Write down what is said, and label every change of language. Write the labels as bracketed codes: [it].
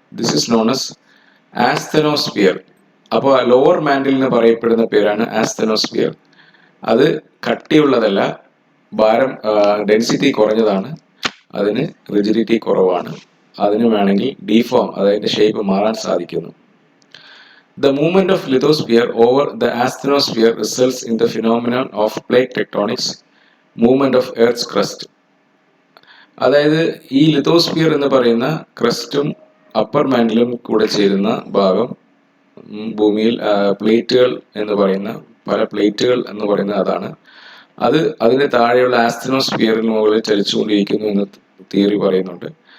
[en] This is known as asthenosphere. [ml] അപ്പോൾ lower മാന്റിലിന് പറയപ്പെടുന്ന പേരാണ് ആസ്തെനോസ്ഫിയർ. അത് കട്ടിയുള്ളതല്ല, ഭാരം, ഡെൻസിറ്റി കുറഞ്ഞതാണ്, അതിന് റിജിഡിറ്റി കുറവാണ്, അതിന് വേണമെങ്കിൽ ഡീഫോം, അതായത് ഷേപ്പ് മാറാൻ സാധിക്കുന്നു. [en] The movement of lithosphere over the asthenosphere results in the phenomenon of plate tectonics, movement of Earth's crust. [ml] അതായത് ഈ ലിത്തോസ്ഫിയർ എന്ന് പറയുന്ന ക്രസ്റ്റും അപ്പർ മാന്റിലും കൂടെ ചേരുന്ന ഭാഗം ഭൂമിയിൽ പ്ലേറ്റുകൾ എന്ന് പറയുന്ന പല പ്ലേറ്റുകൾ എന്ന് പറയുന്ന അതാണ്. അതിന് താഴെയുള്ള ആസ്തെനോസ്ഫിയറിന് മുകളിൽ ചലിച്ചുകൊണ്ടിരിക്കുന്നു എന്ന് തിയറി പറയുന്നുണ്ട്.